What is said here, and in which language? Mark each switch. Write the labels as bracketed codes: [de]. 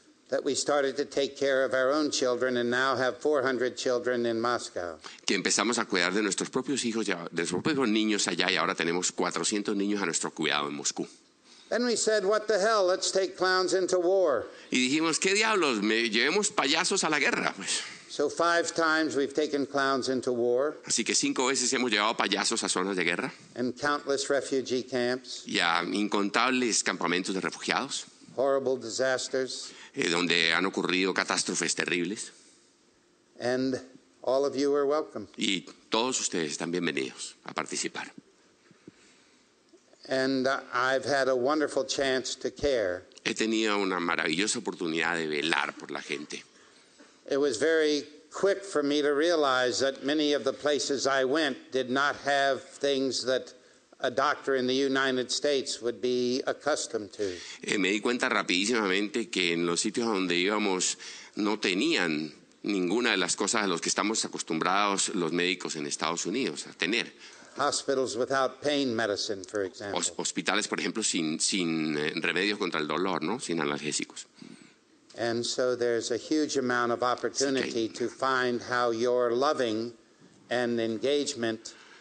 [en] That we started to take care of our own children and now have 400 children in Moscow. [es] que empezamos a cuidar de nuestros propios hijos, de nuestros propios niños allá, y ahora tenemos 400 niños a nuestro cuidado en Moscú. [en] Then we said, what the hell, let's take clowns into war. [es] Y dijimos, ¿qué diablos? Llevemos payasos a la guerra, pues. [en] So 5 times we've taken clowns into war. [es] Así que 5 veces hemos llevado payasos a zonas de guerra [en] And countless refugee camps, [es] y a incontables campamentos de refugiados, [en] horrible disasters, [es] donde han ocurrido catástrofes terribles. [en] and all of you are welcome. [es] Y todos ustedes están bienvenidos a participar. [en] And I've had a wonderful chance to care. [es] He tenido una maravillosa oportunidad de velar por la gente. [en] It was very quick for me to realize that many of the places I went did not have things that a doctor in the United States would be accustomed to. [es] Me di cuenta rapidísimamente que en los sitios donde íbamos no tenían ninguna de las cosas a las que estamos acostumbrados los médicos en Estados Unidos a tener. [en] Hospitals without pain medicine, for example. [es] Hospitales, por ejemplo, sin remedios contra el dolor, ¿no? Sin analgésicos. [en] And so there's a huge amount of opportunity to find how your loving and engagement